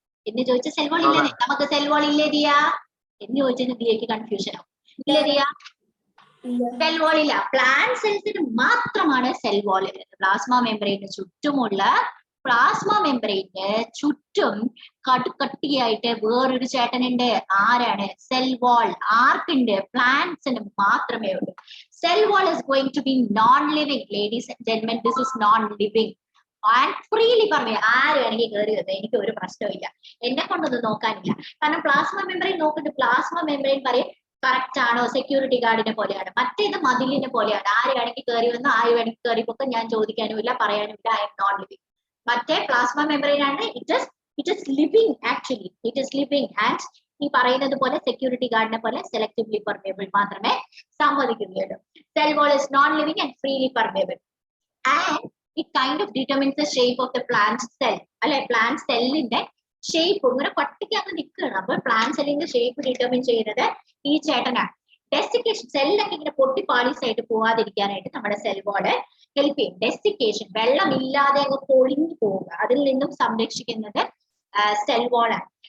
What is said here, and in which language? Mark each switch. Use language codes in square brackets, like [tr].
[ml] എന്ന് ചോദിച്ച cell wall ഇല്ലേ? നമുക്ക് സെൽ വാൾ ഇല്ലേ ദിയ എന്ന് ചോദിച്ചാൽ ദിയക്ക് കൺഫ്യൂഷൻ ആവും. ഇല്ലേ ദിയ? സെൽ വാൾ ഇല്ല. പ്ലാന്റ് സെൽസിന് മാത്രമാണ് സെൽ വാൾ ഉള്ളത്. പ്ലാസ്മ മെംബ്രെയിന് ചുറ്റുമുള്ള പ്ലാസ്മ മെംബ്രെയിന് ചുറ്റും കട്ടിയായിട്ട് വേറൊരു ചേട്ടനുണ്ട്. ആരാണ്? Cell wall. ആർക്കുണ്ട്? പ്ലാന്റ്സിന് മാത്രമേ ഉള്ളൂ. [en] Cell wall is going to be non-living. Ladies and gentlemen, this is non-living. [ml] And freely പറഞ്ഞു ആര് വേണമെങ്കിൽ കയറി വന്നത്, എനിക്ക് ഒരു പ്രശ്നമില്ല, എന്നെ കൊണ്ടൊന്നും നോക്കാനില്ല. കാരണം പ്ലാസ്മ മെംബ്രെയിൻ നോക്കുന്നത്, പ്ലാസ്മ മെംബ്രെയിൻ പറയും കറക്റ്റ് ആണോ, സെക്യൂരിറ്റി ഗാർഡിനെ പോലെയാണ്, മറ്റേത് മതിലിനെ പോലെയാണ്. ആര് വേണമെങ്കിൽ കയറി വന്ന് ആര് വേണമെങ്കിൽ കയറി പോക്കെ ഞാൻ ചോദിക്കാനുമില്ല, പറയാനുമില്ല. [en] I'm not living. [ml] മറ്റേ പ്ലാസ്മ മെംബ്രെയിൻ ആണ് [en] It is living. Actually it is living [ml] and ഈ പറയുന്നത് പോലെ സെക്യൂരിറ്റി ഗാർഡിനെ പോലെ സെലക്ടീവ്ലി പെർമിയബിൾ മാത്രമേ സമ്മതിക്കുകയുള്ളൂ. [en] Cell wall is non living and freely permeable and it kind of determines the shape of the plant cell. [ml] അല്ലെ, plant സെല്ലിന്റെ shape ഇങ്ങനെ പട്ടിക്ക് അങ്ങ് നിൽക്കുകയാണ്. അപ്പോൾ പ്ലാന്റ് സെല്ലിന്റെ ഷേപ്പ് ഡിറ്റർമിൻ ചെയ്യുന്നത് ഈ ചേട്ടനാണ്. ഡെസിക്കേഷൻ, സെല്ലൊക്കെ ഇങ്ങനെ പൊട്ടി പാളീസായിട്ട് പോവാതിരിക്കാനായിട്ട് നമ്മുടെ സെൽ വാള് ഹെൽപ്പ് ചെയ്യും. ഡെസിക്കേഷൻ, വെള്ളമില്ലാതെ അങ്ങ് പൊളിഞ്ഞു പോവുക, അതിൽ നിന്നും സംരക്ഷിക്കുന്നത് സെൽ വാളാണ്.